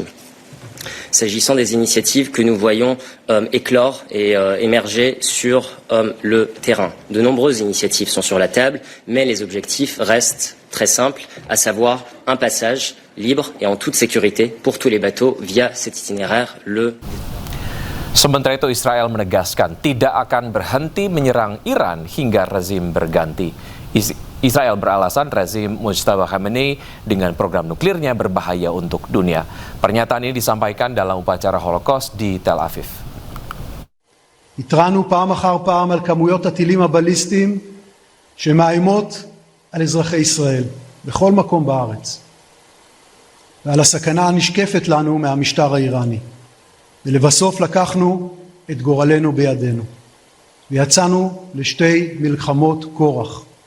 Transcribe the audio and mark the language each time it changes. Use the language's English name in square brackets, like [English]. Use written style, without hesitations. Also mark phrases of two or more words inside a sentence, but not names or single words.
[French] S'agissant des initiatives que nous voyons éclore et émerger sur le terrain, de nombreuses initiatives sont sur la table, mais les objectifs restent très simples, à savoir un passage libre et en toute sécurité pour tous les bateaux via cet itinéraire, le... [Indonesian] Sementara itu, Israel menegaskan tidak akan berhenti menyerang Iran hingga rezim berganti. Israel beralasan rezim Mujtaba Khamenei dengan program nuklirnya berbahaya untuk dunia. Pernyataan ini disampaikan dalam upacara Holocaust di Tel Aviv. [Hebrew] התרענו פעם אחר פעם על כמויות הטילים הבליסטיים שמאיימות על אזרחי ישראל בכל מקום בארץ ועל הסכנה הנשקפת לנו מהמשטר האיראני. ולבסוף לקחנו את גורלנו בידינו ויצאנו לשתי מלחמות כורח.